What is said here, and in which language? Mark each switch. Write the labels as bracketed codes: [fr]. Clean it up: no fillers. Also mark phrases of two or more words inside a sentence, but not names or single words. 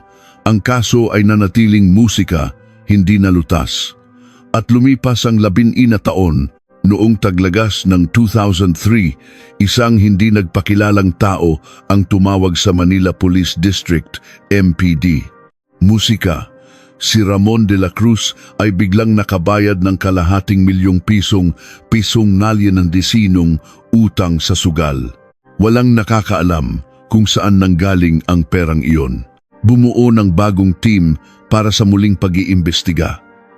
[tl] Ang kaso ay nanatiling musika, hindi nalutas. At lumipas ang 11 taon. Noong taglagas ng 2003, isang hindi nagpakilalang tao ang tumawag sa Manila Police District, MPD. Musika. Si Ramon de la Cruz ay biglang nakabayad ng 250,000 pisong nalyanandisinong utang sa sugal. Walang nakakaalam kung saan nanggaling ang perang iyon. Bumuo ng bagong team para sa muling pag-iimbestiga.